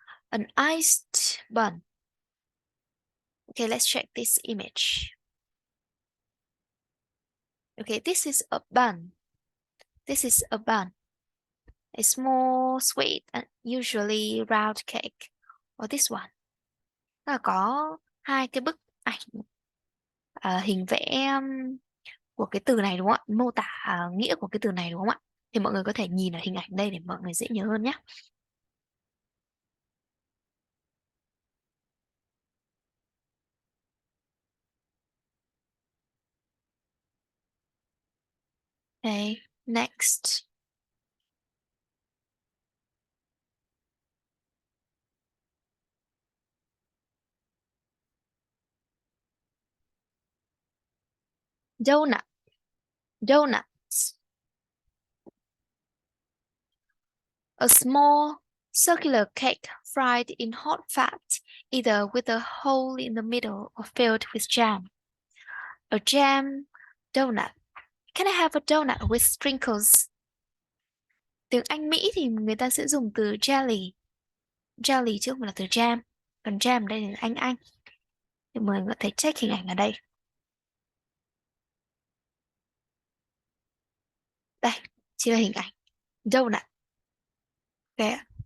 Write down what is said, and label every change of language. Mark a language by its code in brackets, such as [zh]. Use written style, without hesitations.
[en] An iced bun. Okay, let's check this image. Okay, this is a bun. This is a bun. A small, sweet, and usually round cake. Or this one. [vi] Nó là có hai cái bức ảnh hình vẽ của cái từ này đúng không ạ? Mô tả nghĩa của cái từ này đúng không ạ? Thì mọi người có thể nhìn ở hình ảnh đây để mọi người dễ nhớ hơn nhé. [en] Okay, next. Donut. Donuts. A small circular cake fried in hot fat, either with a hole in the middle or filled with jam. A jam donut. Can I have a donut with sprinkles? [vi] Tiếng Anh Mỹ thì người ta sẽ dùng từ jelly. Jelly chứ không phải là từ jam. Còn jam đây là Anh. Thì mọi người có thể check hình ảnh ở đây. Đây, chỉ là hình ảnh. Donut. Okay.